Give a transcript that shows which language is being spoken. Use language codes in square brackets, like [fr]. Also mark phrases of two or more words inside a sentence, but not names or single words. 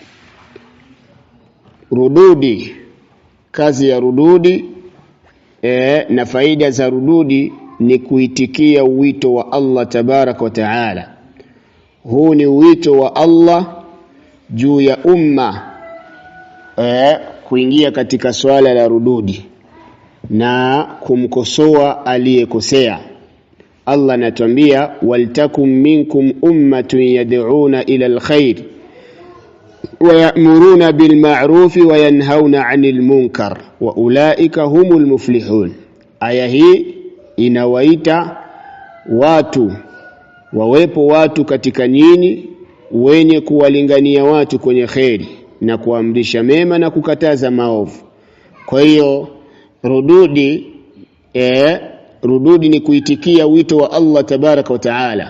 [sw] Rududi, kazi ya rududi na faida za rududi ni kuitikia wito wa Allah [ar] تبارك وتعالى. [sw] Huu ni wito wa Allah juu ya umma kuingia katika swala la rududi na kumkosoa aliyekosea. [ar] Allah anatuambia ولتكن منكم أمة يدعون إلى الخير ويأمرون بالمعروف وينهون عن المنكر وأولئك هم المفلحون. [sw] Aya hii inawaita watu, wawepo watu katika nyinyi wenye kuwalingania watu kwenye khairi na kuamrisha mema na kukataza maovu. Kwa hiyo rududi ni kuitikia wito wa Allah [ar] تبارك وتعالى.